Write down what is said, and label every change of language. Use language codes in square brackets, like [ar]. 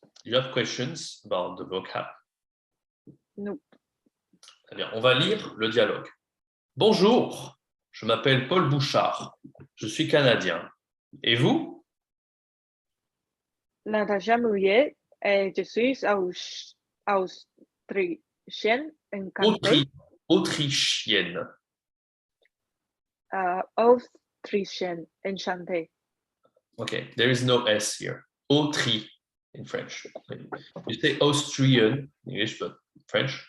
[en] Do you have questions about the vocab? Nope. [fr] Très bien. On va lire le dialogue. Bonjour, je m'appelle Paul Bouchard. Je suis canadien. Et vous? Natacha Muller, je suis autrichienne, enchantée. Autrichienne. Autrichienne, enchantée. [en] Okay, there is no S here. Autri in French. You say Austrian in English, but French.